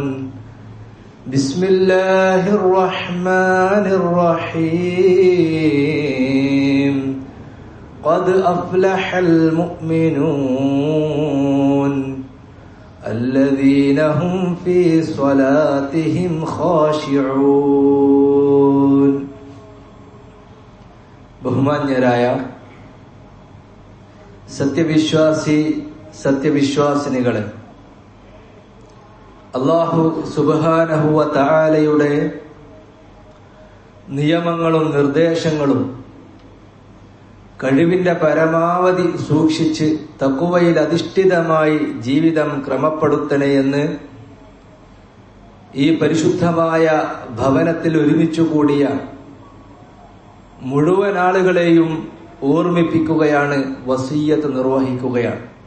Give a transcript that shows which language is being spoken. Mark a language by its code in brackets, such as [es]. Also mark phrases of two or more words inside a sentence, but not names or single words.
[ar] بسم الله الرحمن الرحيم. قد أفلح المؤمنون الذين هم في صلاتهم خاشعون. [ml] ബഹുമാന്യരായ സത്യവിശ്വാസിനികളെ, അല്ലാഹു സുബ്ഹാനഹു വ തആലയുടെ നിയമങ്ങളും നിർദ്ദേശങ്ങളും കഴിവിന്റെ പരമാവധി സൂക്ഷിച്ച് തഖ്വയിൽ അധിഷ്ഠിതമായി ജീവിതം ക്രമപ്പെടുത്തണേയെന്ന് ഈ പരിശുദ്ധമായ ഭവനത്തിൽ ഒരുമിച്ചു കൂടിയ മുഴുവൻ ആളുകളെയും ഓർമ്മിപ്പിക്കുകയാണ്, വസിയ്യത്ത് നിർവഹിക്കുകയാണ്.